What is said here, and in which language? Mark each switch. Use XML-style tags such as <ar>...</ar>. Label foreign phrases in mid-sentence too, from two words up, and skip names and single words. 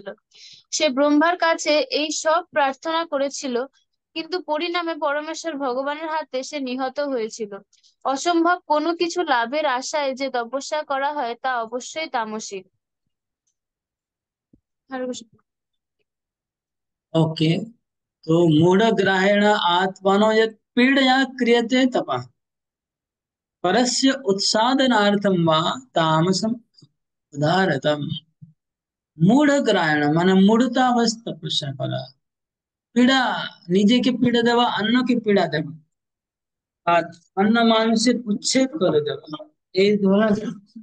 <bn>সে ব্রহ্মার কাছে এই সব প্রার্থনা করেছিল, কিন্তু পরিণামে পরমেশ্বর ভগবানের হাতে সে নিহত হয়েছিল। অসম্ভব কোনো কিছু লাভের আশায় যে তপস্যা করা হয় তা অবশ্যই তামসিক। হরে কৃষ্ণ। ओके।</bn> <sa>तो मूढ़ग्राहेण आत्मनो यत् पीडया क्रियते तपः, परस्य उत्सादनार्थं वा तामसम् उदारतम।</sa> <bn>मूढ़ग्राहेण মানে মূঢ়তা অবস্থা তপস্যা করা, পীড়া, নিজেকে পীড়া দেওয়া, অন্যকে পীড়া দেওয়া, আর অন্য মানুষের উচ্ছেদ করে দেওয়া, এই ধরনের।</bn>